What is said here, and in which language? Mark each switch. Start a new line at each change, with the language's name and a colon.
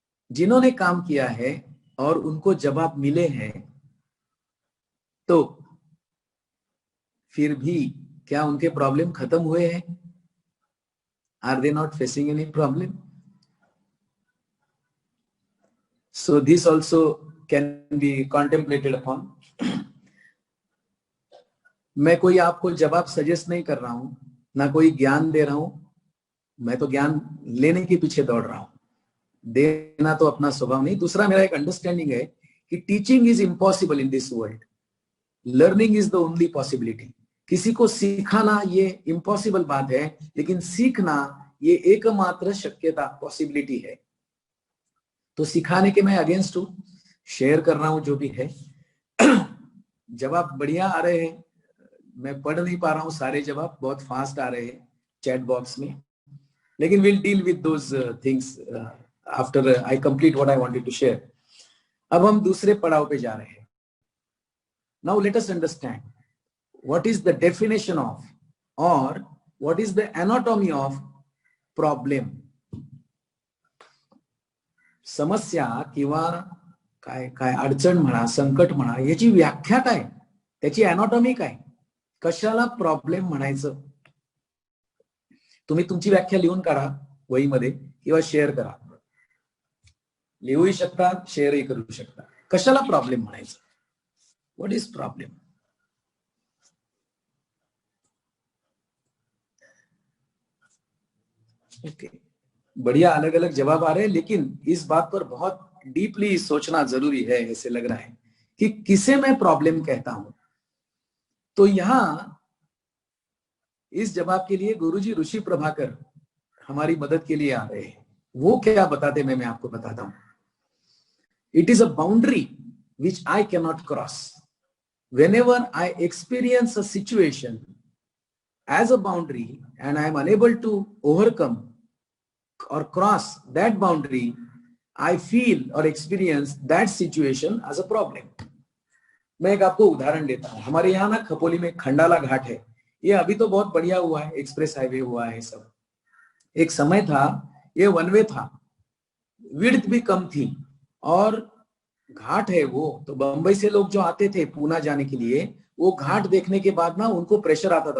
Hindi: जिन्होंने काम किया है और उनको जवाब मिले हैं, तो फिर भी क्या उनके प्रॉब्लम खत्म हुए हैं?
English: Are they not facing any problem? So this also can be contemplated upon.
Hindi: मैं कोई आपको जवाब सजेस्ट नहीं कर रहा हूं, ना कोई ज्ञान दे रहा हूं। मैं तो ज्ञान लेने के पीछे दौड़ रहा हूं, देना तो अपना स्वभाव नहीं। दूसरा, मेरा एक अंडरस्टैंडिंग है कि
English: Teaching is impossible in this world, learning is the only possibility.
Hindi: किसी को सिखाना ये इम्पॉसिबल बात है, लेकिन सीखना ये एकमात्र शक्यता, पॉसिबिलिटी है। तो सिखाने के मैं अगेंस्ट हूं, शेयर कर रहा हूं जो भी है। जवाब बढ़िया आ रहे हैं, मैं पढ़ नहीं पा रहा हूं सारे जवाब, बहुत फास्ट आ रहे हैं चैट बॉक्स में, लेकिन
English: Will deal with those things after I complete what I wanted to share.
Hindi: अब हम दूसरे पड़ाव पे जा रहे हैं।
English: Now let us understand what is the definition of, और what is the anatomy of problem.
Marathi: समस्या किंवा काय काय अडचण म्हणा, संकट म्हणा, याची व्याख्या काय, त्याची अॅनाटॉमी काय, कशाला प्रॉब्लेम म्हणायचं. तुम्ही तुमची व्याख्या लिहून काढा वहीमध्ये किंवा शेअर करा. लिहूही शकता, शेअरही करू शकता. कशाला प्रॉब्लेम म्हणायचं,
English: What is problem.
Hindi: ओके, बढ़िया, अलग अलग जवाब आ रहे हैं, लेकिन इस बात पर बहुत डीपली सोचना जरूरी है. ऐसे लग रहा है कि किसे मैं प्रॉब्लम कहता हूं. तो यहां इस जवाब के लिए गुरुजी ऋषि प्रभाकर हमारी मदद के लिए आ रहे हैं. वो क्या बताते मैं आपको बताता हूं.
English: It is a boundary which I can not cross. whenever I experience a situation as a boundary and I am unable to overcome or cross that boundary, I feel or experience that situation as a problem.
Hindi: मैं एक आपको उदाहरण देता हूं. हमारे यहाँ ना खपोली में खंडाला घाट है. ये अभी तो बहुत बढ़िया हुआ है, एक्सप्रेस हाईवे हुआ है सब. एक समय था ये वन वे था, विड्थ भी कम थी, और घाट है वो. तो बंबई से लोग जो आते थे पूना जाने के लिए, वो घाट देखने के बाद ना उनको प्रेशर आता था.